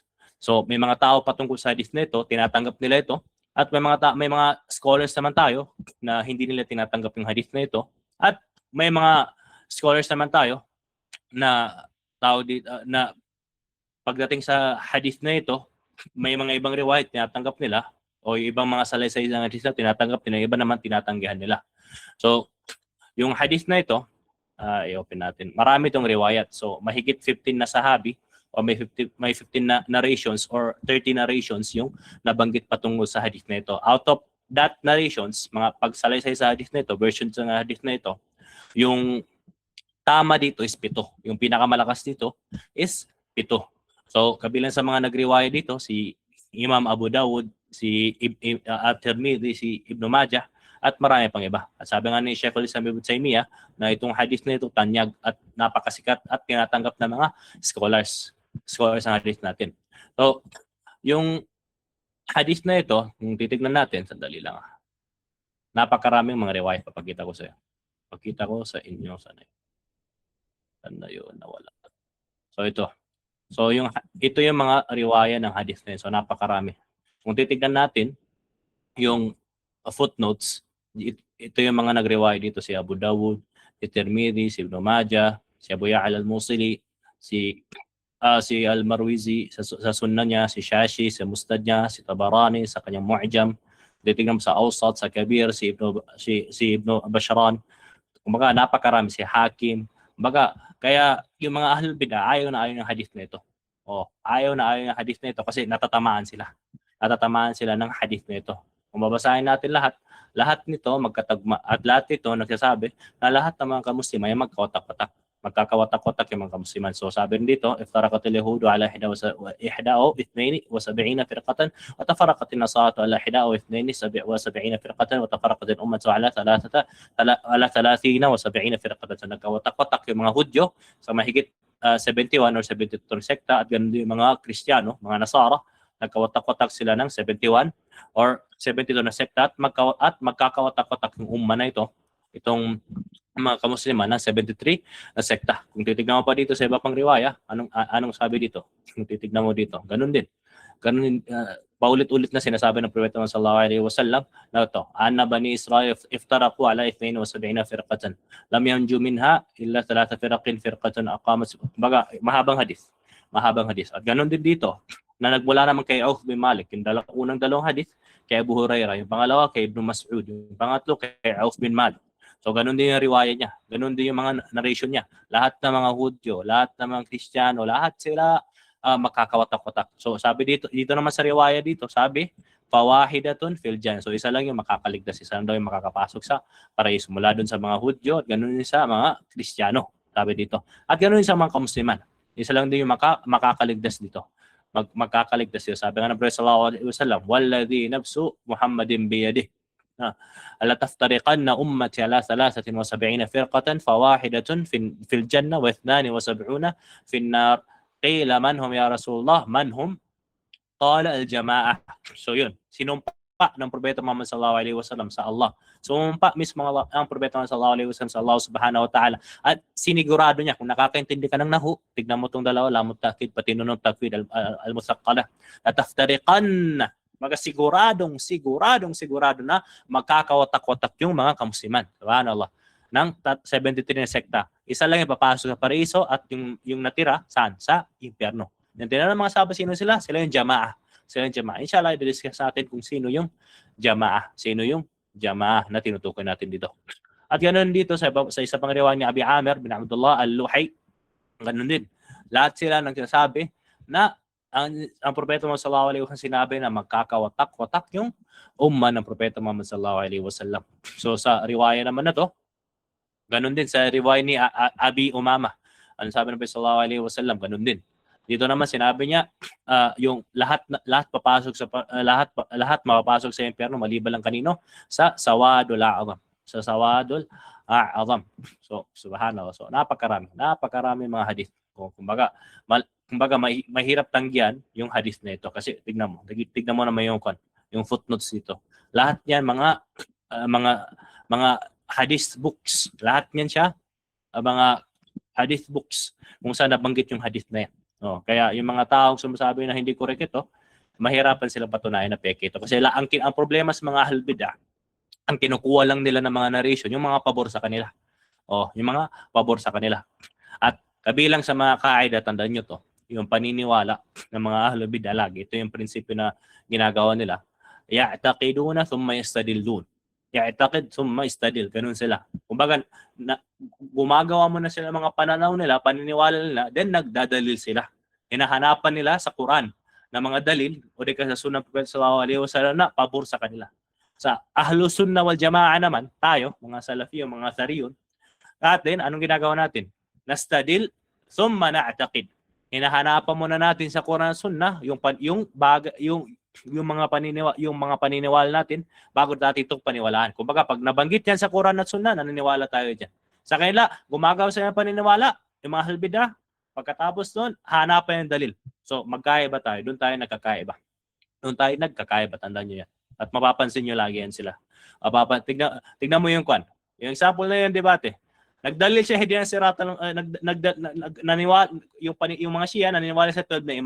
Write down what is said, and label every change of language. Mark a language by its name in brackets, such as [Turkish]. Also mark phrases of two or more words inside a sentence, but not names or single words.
[Filipino] So, may mga tao patungkol sa hadith na ito, tinatanggap nila ito, at may mga scholars naman tayo na hindi nila tinatanggap yung hadith na ito, at may mga scholars naman tayo na na pagdating sa hadith na ito, may mga ibang riwayat tinatanggap nila, o yung ibang mga salaysay ng hadith na tinatanggap nila, iba naman tinatanggihan nila. So, yung hadith na ito, i-open natin. Marami itong riwayat. So, mahigit 15 na sahabi o may 15 na narrations [English] or 30 narrations [Filipino] yung nabanggit patungkol sa hadith na ito. [English] Out of that narrations, [Filipino] mga pagsalaysay sa hadith na ito, versions ng hadith na ito, yung tama dito is 7. Yung pinakamalakas dito is 7. So, kabilang sa mga nagriwaya dito, si Imam Abu Dawud, si At-Tirmidhi, si Ibn Majah, at marami pang iba. At sabi nga ni Sheikh al-Islam Ibn Taymiyyah na itong hadith na ito tanyag at napakasikat at tinatanggap ng mga scholars ng hadith natin. So, yung hadith na ito, kung titignan natin, sandali lang. Napakaraming mga riwayat papakita ko sa inyo. Pakita ko sa inyo sana. Ano yun, nawala. So ito. So ito yung mga riwaya ng hadith na yun. So napakarami. Kung titignan natin yung footnotes, ito yung mga nagriwaya dito, si Abu Dawud, si Tirmidhi, si Ibn Majah, si Abu Ya'la al-Musili, si Al-Marwizi sa sunna niya, si Shashi sa Mustad niya, si Tabarani sa kanyang Mu'jam, titignan mo sa Awsat, sa Kabir, si Ibn Bashran. Kumbaga napakarami, si Hakim. Kumbaga kaya yung mga [Arabic] أهل البدعة [Filipino] ayaw ng hadith na ito. Ayaw ng hadith na ito kasi natatamaan sila. Natatamaan sila ng hadith na ito. Kung babasahin natin lahat nito magkatagma at lahat nito nagsasabi na lahat ng mga kamuslima ay magkawatak-watak. Magkakawatak-watak yung mga kamusliman. So sabi rin dito, [Arabic] افترقت اليهود على 71 فرقة وتفرقت النصارى على 71 فرقة وتفرقت الأمة على 30 فرقة. [Filipino] So nagkawatak-watak yung mga Hudyo sa mahigit 71 or 72 sekta at ganun din yung mga Kristiyano, mga Nasara, nagkawatak-watak sila ng 71 or 72 na sekta at magkakawatak-watak yung umma na ito, itong mga kamusliman ng 73 na sekta. Kung titignan mo pa dito sa iba pang riwaya, anong sabi dito? Kung titignan mo dito, ganun din. Paulit-ulit na sinasabi ng Propeta [Arabic] صلى الله عليه وسلم [Filipino] na ito, [Arabic] أن بني إسرائيل افترقوا على 72 فرقة لم ينج منها إلا 3 فرقة أقامت. [Filipino] Mahabang hadith. At ganun din dito na nagmula naman kay Auf bin Malik, yung unang dalawang hadith kay Abu Hurairah, yung pangalawa kay Ibn Mas'ud, yung pangatlo kay Auf bin Malik. So ganun din yung riwaya niya, ganun din yung mga narration niya. Lahat ng mga Hudyo, lahat ng mga Kristiyano, lahat sila makakawatak-watak. So sabi dito naman sa riwaya dito, sabi [Arabic] فواحدة في الجنة. [Filipino] So isa lang yung makakaligtas, isa lang daw yung makakapasok sa paraiso mula dun sa mga Hudyo at ganun din sa mga Kristiyano, sabi dito. At ganun din sa mga kamusliman. Isa lang din yung makakaligtas dito. Magkakaligtas yun. Sabi nga ng Prophet [Arabic] صلى الله عليه وسلم, والذي نفس محمد بيده. ألا تفترقن أمتي على 73 فرقة فواحدة في الجنة و72 في النار قيل من هم يا رسول الله من هم قال الجماعة. [Filipino] So yun, sinumpa ng Propeta Muhammad [Arabic] صلى الله عليه وسلم [Filipino] sa Allah. Sumumpa mismo ang Propeta Muhammad [Arabic] صلى الله عليه وسلم [Filipino] sa Allah [Arabic] سبحانه وتعالى [Filipino] at sinigurado niya kung nakakaintindi ka ng nahu, tignan mo tong dalawa, [Arabic] لام التوكيد [Filipino] pati nunong [Arabic] التوكيد المثقلة، لا تفترقن. [Filipino] Sigurado na magkakawatak-watak yung mga kamusliman. Subhanallah. Ng 73 na sekta. Isa lang yung papasok sa paraiso at yung natira saan? Sa impyerno. Yung tinanong mga sahabat, sino sila? Sila yung jamaah. Inshallah, i-discuss natin kung sino yung jamaah. Sino yung jamaah na tinutukoy natin dito. At ganoon dito sa isa pang riwaya ni Abi Amir bin Abdullah al-Luhay. Ganoon din. Lahat sila nagsasabi na ang Propeta Muhammad [Arabic] صلى الله عليه وسلم [Filipino] sinabi na magkakawatak-watak yung umma ng Propeta Muhammad [Arabic] صلى الله عليه وسلم. [Filipino] So sa riwaya naman na to, ganun din sa riwaya ni Abi Umama. Ano sabi ng Propeta [Arabic] صلى الله عليه وسلم? [Filipino] Ganun din. Dito naman sinabi niya yung lahat papasok sa lahat mapapasok sa impyerno maliban lang kanino? Sa [Arabic] السواد الأعظم. [Filipino] Sa [Arabic] السواد الأعظم. [Filipino] So subhanallah. So napakarami mga hadith. Kumbaga mahirap tanggihan yung hadith na ito kasi tignan mo naman yung footnotes dito. Lahat yan mga [English] hadith books. [Filipino] Lahat yan siya mga [English] hadith books [Filipino] kung saan nabanggit yung hadith na yan. Kaya yung mga taong sumasabi na hindi correct ito, mahirapan silang patunayan na peke ito. Kasi ang problema sa mga [Arabic] أهل البدعة, [Filipino] ang kinukuha lang nila ng mga narration, yung mga pabor sa kanila. Yung mga pabor sa kanila. At kabilang sa mga kaida, tandaan nyo to, yung paniniwala ng mga [Arabic] أهل البدعة [Filipino] lagi. Ito yung prinsipyo na ginagawa nila. [Arabic] يعتقدون ثم يستدلون. يعتقد ثم يستدل. [Filipino] Ganun sila. Kumbaga, gumagawa mo na sila mga pananaw nila, paniniwala nila, then nagdadalil sila. Hinahanapan nila sa Quran na mga dalil o di ka sa sunnah ng Prophet [Arabic] صلى الله عليه وسلم [Filipino] na pabor sa kanila. Sa [Arabic] أهل السنة والجماعة [Filipino] naman, tayo, mga Salafi, mga Thariyun, at then, anong ginagawa natin? [Arabic] نستدل ثم نعتقد. [Filipino] Hinahanapan muna natin sa Quran at Sunnah yung mga paniniwala natin bago natin itong paniwalaan. Kumbaga pag nabanggit yan sa Quran at Sunnah, naniniwala tayo diyan. Sa kanila, gumagawa sila ng paniniwala, yung mga [Arabic] أهل البدعة, [Filipino] pagkatapos doon, hanapan yung dalil. So magkaiba tayo, doon tayo nagkakaiba. Tandaan niyo yan. At mapapansin niyo lagi yan sila. Tignan mo yung kwan. Yung example na yung debate. Nagdalil siya hindi na siratan naniwala yung mga Shia naniniwala sa 12 na imam.